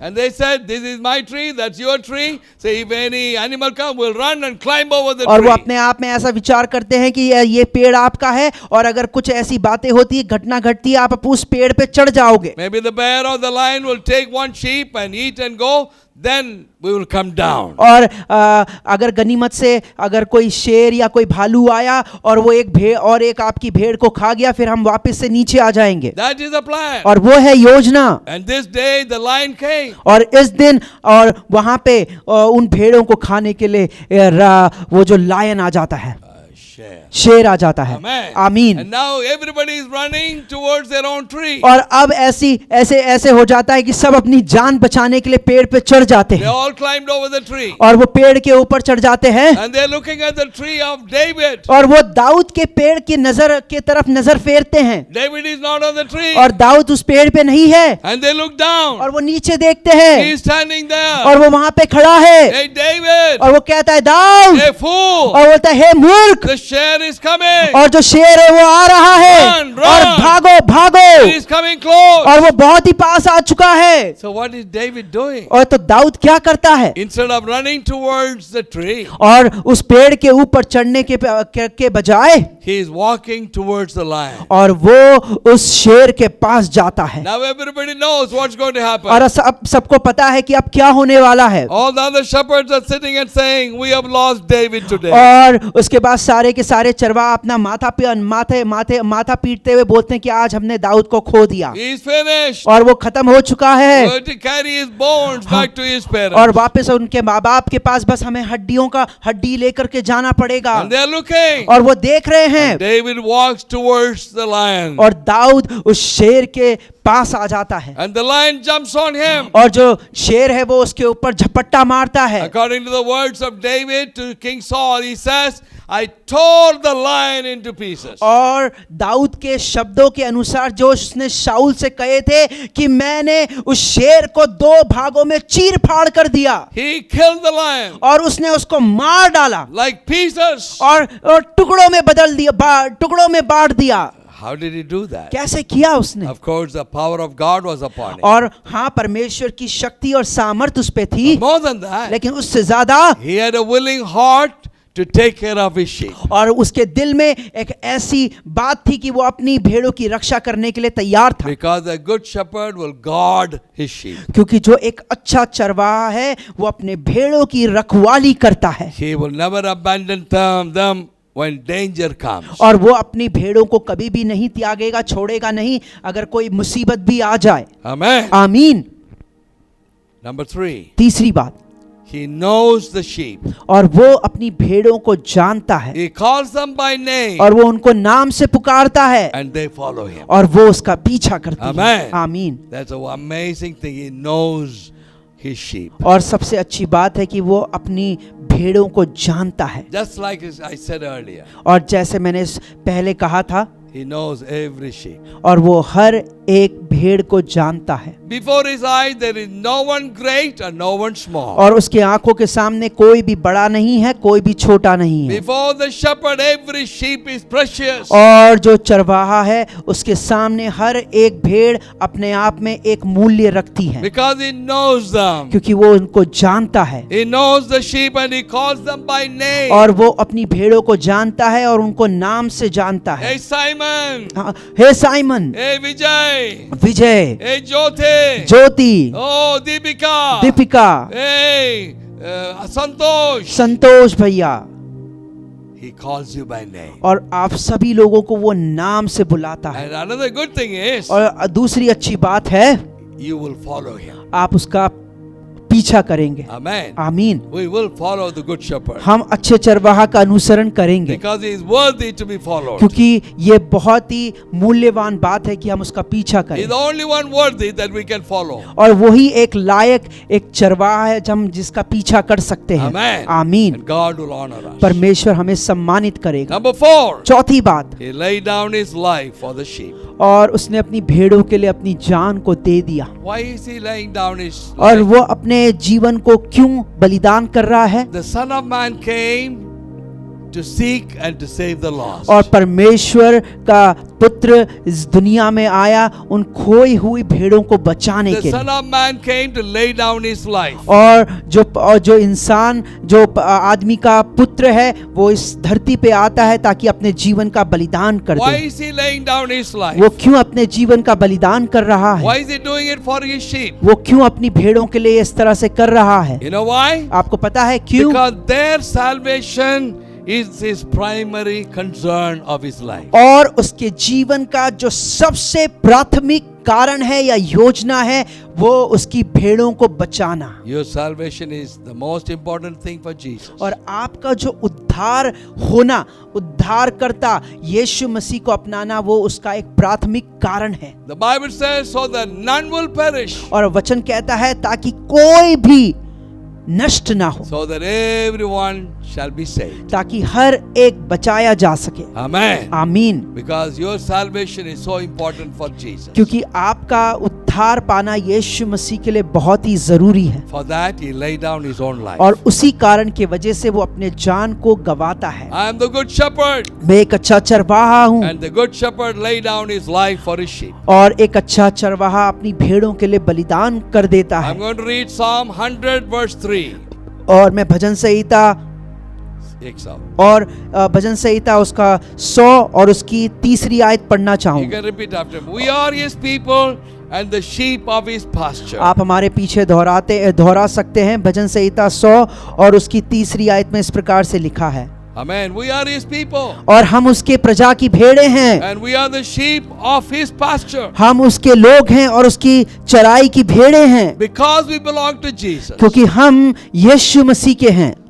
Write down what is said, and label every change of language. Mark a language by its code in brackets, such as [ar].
[en] And they said, this is my tree, that's your tree. So if any animal come, we'll run and climb over the [hi] और वो [en] tree. [hi] अपने आप में ऐसा विचार करते हैं कि ये पेड़ आपका है और अगर कुछ ऐसी बातें होती है, घटना घटती है, आप उस पेड़ पे चढ़ जाओगे। [en] Maybe the bear or the lion will take one sheep and eat and go. Then we will come down. [hi] और अगर गनीमत से अगर कोई शेर या कोई भालू आया और वो एक भेड़ और एक आपकी भेड़ को खा गया, फिर हम वापस से नीचे आ जाएंगे। [en] That is the plan. [hi] और वो है योजना। [en] And this day the lion came. [hi] और इस दिन और वहां पे उन भेड़ों को खाने के लिए वो जो लायन आ जाता है, शेर आ जाता है। [en] Amen. [hi] आमीन। [en] And now everybody is running towards their own tree. [hi] और अब ऐसे हो जाता है कि सब अपनी जान बचाने के लिए पेड़ पे चढ़ जाते [en] They [hi] हैं [en] all climbed over the tree. [hi] और वो पेड़ के ऊपर चढ़ जाते हैं [en] And they're looking at the tree of David. [hi] और वो दाऊद के पेड़ की तरफ नजर फेरते हैं। [en] David is not on the tree. [hi] और दाऊद उस पेड़ पे नहीं है [en] And they look down. [hi] और वो नीचे देखते हैं [en] He is standing there. [hi] और वो वहां पे खड़ा है [en] Hey David. [hi] और वो कहता है दाऊद, [en] Hey fool. [hi] और बोलता है हे मूर्ख, [en] The share is coming. [hi] और जो शेर है वो आ रहा है [en] Run, run. [hi] और भागो भागो, [en] He is coming close. [hi] और वो बहुत ही पास आ चुका है। [en] So what is David doing? [hi] और तो दाऊद क्या करता है? [en] Instead of running towards the tree, [hi] और उस पेड़ के ऊपर चढ़ने के बजाय [en] he is walking towards the lion. [hi] और वो उस शेर के पास जाता है। [en] Now everybody knows what's going to happen. [hi] और सबको पता है कि अब क्या होने वाला है। [en] All the other shepherds are sitting and saying, we have lost David today. [hi] और उसके बाद सारे के सारे चरवाहा अपना माथा पीटते हुए बोलते हैं कि आज हमने दाऊद को खो दिया [en] He is finished. [hi] और वो खत्म हो चुका है [en] Going to carry his bones back to his parents. [hi] और वापस उनके माँ बाप के पास बस हमें हड्डी लेकर के जाना पड़ेगा। [en] And they are looking. [hi] और वो देख रहे हैं [en] David walks towards the lion. [hi] और दाऊद उस शेर के पास आ जाता है [en] And the lion jumps on him. [hi] और जो शेर है वो उसके ऊपर झपट्टा मारता है। [en] According to the words of David to King Saul, he says, I tore the lion into pieces. [hi] और दाऊद के शब्दों के अनुसार जो उसने शाऊल से कहे थे कि मैंने उस शेर को 2 भागों में चीर फाड़ कर दिया, [en] He killed the lion [hi] और उसने उसको मार डाला [en] like pieces. [hi] और टुकड़ों में बदल दिया, टुकड़ों में बांट दिया। [en] How did he do that? [hi] कैसे किया उसने? [en] Of course, the power of God was upon him. [hi] और हाँ, परमेश्वर की शक्ति और सामर्थ उस पे थी, [en] More than that, [hi] लेकिन उससे ज्यादा [en] he had a willing heart to take care of his sheep. [hi] और उसके दिल में एक ऐसी बात थी कि वो अपनी भेड़ों की रक्षा करने के लिए तैयार था। [en] Because a good shepherd will guard his sheep. [hi] क्योंकि जो एक अच्छा चरवाहा है वो अपने भेड़ों की रखवाली करता है। [en] He will never abandon them when danger comes. [hi] और वो अपनी भेड़ों को कभी भी नहीं त्यागेगा, छोड़ेगा नहीं, अगर कोई मुसीबत भी आ जाए। [en] Amen. [hi] आमीन। [en] Number 3, [hi] तीसरी बात, [en] he knows the sheep. [hi] और वो अपनी भेड़ों को जानता है [en] He calls them by name [hi] और वो उनको नाम से पुकारता है [en] and they follow him. [hi] और वो उसका पीछा करती है। [en] Amen. [hi] आमीन। [en] That's an amazing thing. He knows his sheep. [hi] और सबसे अच्छी बात है कि वो अपनी भेड़ों को जानता है। [en] Just like I said earlier, [hi] और जैसे मैंने पहले कहा था, [en] he knows every sheep. [hi] और वो हर एक भेड़ को जानता है। [en] Before his eyes, there is no one great and no one small. [hi] और उसके आंखों के सामने कोई भी बड़ा नहीं है, कोई भी छोटा नहीं है। [en] Before the shepherd, every sheep is precious. [hi] और जो चरवाहा है उसके सामने हर एक भेड़ अपने आप में एक मूल्य रखती है, [en] Because he knows them. [hi] क्योंकि वो उनको जानता है। [en] He knows the sheep and he calls them by name. [hi] और वो अपनी भेड़ों को जानता है और उनको नाम से जानता है। [en] Hey Simon. [hi] हाँ, हे साइमन, [en] Hey Vijay. [hi] विजय, [en] Hey Jyoti. [hi] ज्योति, [en] Oh Deepika. [hi] Deepika, [en] Hey Santosh. [hi] संतोष भैया, [en] He calls you by name. [hi] और आप सभी लोगों को वो नाम से बुलाता है। [en] And another good thing is, [hi] और दूसरी अच्छी बात है, [en] you will follow him. [hi] आप उसका पीछा करेंगे। [en] Amen. [hi] आमीन। [en] We will follow the good shepherd. [hi] हम अच्छे चरवाहा का अनुसरण करेंगे, [en] Because he is worthy to be followed. [hi] क्योंकि ये बहुत ही मूल्यवान बात है कि हम उसका पीछा [en] He [hi] करें। [en] is the only one worthy that we can follow. [hi] और वही एक लायक एक चरवाहा है हम जिसका पीछा कर सकते हैं। [en] Amen. [hi] आमीन। [en] And God will honor us. [hi] परमेश्वर हमें सम्मानित करेगा। [en] Number 4, [hi] चौथी बात, [en] he laid down his life for the sheep. [hi] और उसने अपनी भेड़ों के लिए अपनी जान को दे दिया। [en] Why is he laying down his [hi] और [en] life? [hi] वो अपने जीवन को क्यों बलिदान कर रहा है? [en] The Son of Man came to seek and to save the lost. [hi] और परमेश्वर का पुत्र इस दुनिया में आया उन खोई हुई भेड़ों को बचाने [en] The [hi] के [en] Son [hi] लिए। [en] of Man came to lay down his life. [hi] और जो इंसान जो आदमी का पुत्र है वो इस धरती पे आता है ताकि अपने जीवन का बलिदान कर [en] Why [hi] दे। [en] is he laying down his life? [hi] वो क्यों अपने जीवन का बलिदान कर रहा [en] Why [hi] है? [en] is he doing it for his sheep? [hi] वो क्यों अपनी भेड़ों के लिए इस तरह से कर रहा है? [en] You know why? [hi] आपको पता है क्यों? [en] Because their salvation is his primary concern of his life. [hi] और उसके जीवन का जो सबसे प्राथमिक कारण है या योजना है वो उसकी भेड़ों को बचाना। [en] Your salvation is the most important thing for Jesus. [hi] और आपका जो उद्धार होना, उद्धारकर्ता यीशु मसीह को अपनाना, वो उसका एक प्राथमिक कारण है। [en] The Bible says so that none will perish, [hi] और वचन कहता है ताकि कोई भी नष्ट ना हो, [en] so that everyone shall be saved. [hi] ताकि हर एक बचाया जा सके। [en] Amen. [hi] आमीन। [en] Because your salvation is so important for Jesus. [hi] क्योंकि आपका उद्धार पाना यीशु मसीह के लिए बहुत ही जरूरी है। [en] For that he laid down his own life. [hi] और उसी कारण की वजह से वो अपने जान को गवाता है। [en] I am the good shepherd, [hi] मैं एक अच्छा चरवाहा हूँ, [en] and the good shepherd laid down his life for his sheep. [hi] और एक अच्छा चरवाहा अपनी भेड़ों के लिए बलिदान कर देता है। [en] I'm going to read Psalm 100 verse 3. [hi] और मैं भजन संहिता और भजन संहिता उसका 100 और उसकी तीसरी आयत पढ़ना [en] You [hi] चाहूंगा। [en] can repeat after me. We are his people and the sheep of his pasture. [hi] आप हमारे पीछे दोहरा सकते हैं। भजन संहिता 100 और उसकी तीसरी आयत में इस प्रकार से लिखा है, [en] Amen. We are his people [hi] और हम उसके प्रजा की भेड़ें हैं, [en] and we are the sheep of his pasture. [hi] हम उसके लोग हैं और उसकी चराई की भेड़ें हैं। [en] Because we belong to Jesus, [hi] क्योंकि हम यीशु मसीह के हैं